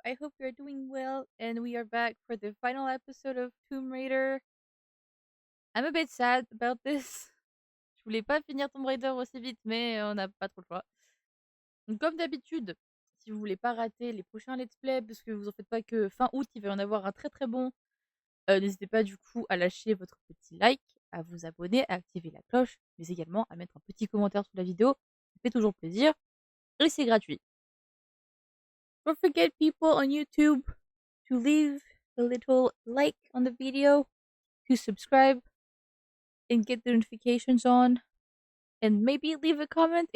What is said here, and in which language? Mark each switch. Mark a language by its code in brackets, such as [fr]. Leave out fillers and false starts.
[en] I hope you are doing well. And we are back for the final episode of Tomb Raider. I'm a bit sad about this. [fr] Je voulais pas finir Tomb Raider aussi vite, mais on n'a pas trop le choix. Donc, comme d'habitude, si vous voulez pas rater les prochains let's play, parce que vous en faites pas que fin août, il va y en avoir un très très bon. N'hésitez pas du coup à lâcher votre petit like, à vous abonner, à activer la cloche, mais également à mettre un petit commentaire sous la vidéo. Ça fait toujours plaisir. Et c'est gratuit. [en] Don't forget, people on YouTube, to leave a little like on the video, to subscribe, and get the notifications on, and maybe leave a comment.